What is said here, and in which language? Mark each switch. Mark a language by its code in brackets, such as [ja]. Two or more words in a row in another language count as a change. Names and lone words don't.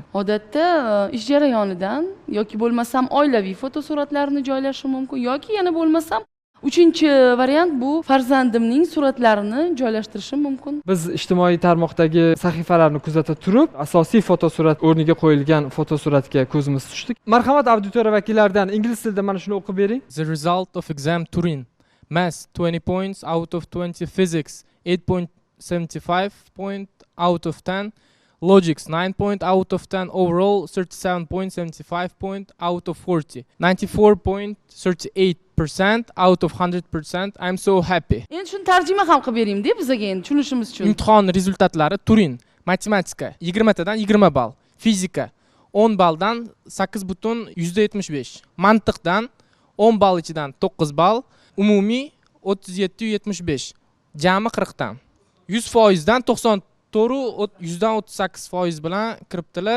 [uz] Odatda ish jarayonidan yoki bo'lmasam oilaviy fotosuratlarni joylashim mumkin yoki yana bo'lmasam uchinchi variant bu farzandimning suratlarini joylashtirishim mumkin. Biz ijtimoiy tarmoqdagi sahifalarni kuzata turib, asosiy fotosurat o'rniga qo'yilgan fotosuratga ko'zimiz tushdi. Marhamat, auditoriya vakillaridan ingliz tilida mana shuni o'qib bering. [en] The result of exam Turin. Math 20 points out of 20, physics 8.75 point out of 10, logics 9 point out of 10, overall 37.75 point out of 40, 94.38% out of 100%. I'm so happy. [uz] Endi shuni tarjima ham qilib beringda bizga endi tushunishimiz uchun. Imtihon rezultatlari Turin. Matematika 20 tadan 20 ball, fizika 10 balldan 8.75, mantiqdan 10 ball ichidan 9 ball, umumiy 37.75, jami 40 dan 100% dan 94 %38% bilan kiribdilar.